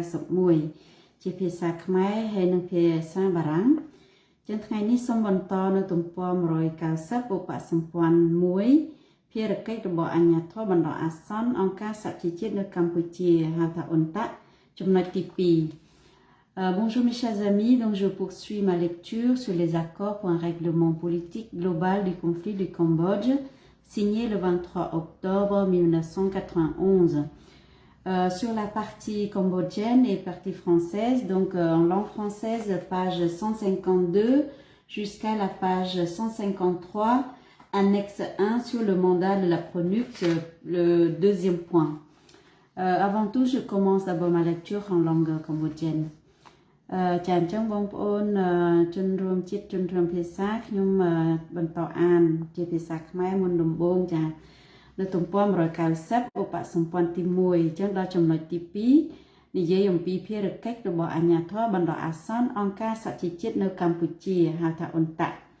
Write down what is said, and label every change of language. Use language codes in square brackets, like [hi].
[km] 1991ជាភាសាខ្មែរហើយនិងភាសាបារាំងចឹងថ្ងៃនេះសូមបន្តនៅទំព័រ190ឧបសម្ព័ន្ធ1ភារកិច្ចរបស់អាជ្ញាធរបណ្ដោះអាសន្នអង្គការសហជីវជាតិនៅកម្ពុជាហៅថាអ៊ុនតាក់ចំណុចទី2 [fr] bonjour mes chers amis, donc je poursuis ma lecture sur les accords pour un règlement politique global du conflit du Cambodge, signé le 23 octobre 1991. Sur la partie cambodgienne et partie française, donc en langue française, page 152 jusqu'à la page 153, annexe 1 sur le mandat de la PRONUC, le deuxième point. Avant tout, je commence d'abord ma lecture en langue cambodgienne. [km] ចាអញ្ចឹងបងប្អូនជនរួមជាតិជនរួមភាសាខ្ញុំបន្តអានជាភាសាខ្មែរមុនដំបូងចានៅទំព័រ190ឧបសម្ព័ន្ធទី1អញ្ចឹងដល់ចំណុចទី2និយាយអំពីភារកិច្ចរបស់អាជ្ញាធរបណ្ដោះអាសន្នអង្គការសហជីវជាតិនៅកម្ពុជាហៅថាអ៊ុនតាក់